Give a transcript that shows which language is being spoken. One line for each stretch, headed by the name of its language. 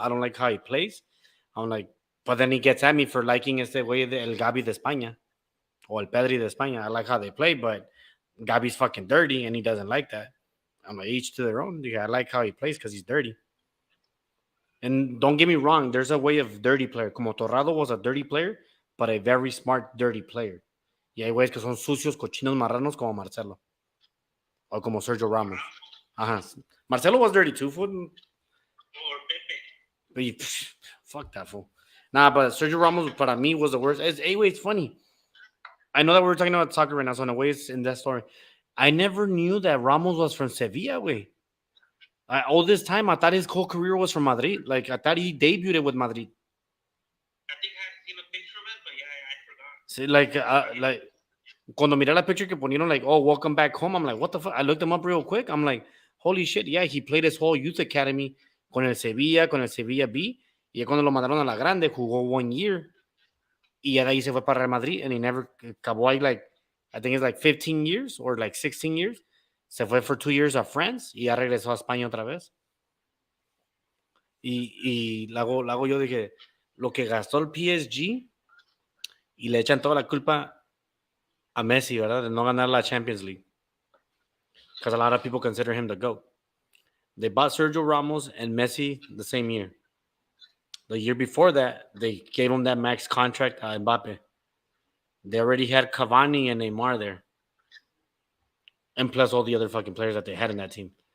English: I don't like how he plays. I'm like, but then he gets at me for liking
Spanish: este güey el Gabi de España
English: or el Pedri de España. I like how they play, but Gabi's fucking dirty, and he doesn't like that. I'm like, each to their own. Yeah, I like how he plays because he's dirty. And don't get me wrong, there's a way of dirty player. Como Torrado was a dirty player, but a very smart, dirty player.
Spanish: Y hay güeyes que son sucios, cochinos, marranos como Marcelo. O como Sergio Ramos. Ajá.
English: Marcelo was dirty too, fool. Or Pepe. But fuck that fool. Nah, but Sergio Ramos, para me, was the worst. It's funny. I know that we're talking about soccer right now, so in a way, it's in that story. I never knew that Ramos was from Sevilla, way. All this time, I thought his whole career was from Madrid. Like, I thought he debuted with Madrid. I think I have seen a picture of it, but yeah, I forgot. See, like,
Spanish: cuando miré la picture que ponieron,
English: like, oh, welcome back home, I'm like, what the fuck? I looked him up real quick. I'm like, holy shit, yeah, he played his whole youth academy
Spanish: con el Sevilla B. Y ya cuando lo mandaron a la grande, jugó 1 year. Y ya de ahí se fue para Real Madrid, and he never acabó ahí,
English: like, I think it's like 15 years or like 16 years.
Spanish: Se fue
English: for 2 years
Spanish: a France y ya regresó a España otra vez. Y luego yo dije, lo que gastó el PSG y le echan toda la culpa a Messi, ¿verdad? De no ganar la Champions League.
English: Because a lot of people consider him the GOAT. They bought Sergio Ramos and Messi the same year. The year before that, they gave him that max contract, Mbappe. They already had Cavani and Neymar there. And plus all the other fucking players that they had in that team.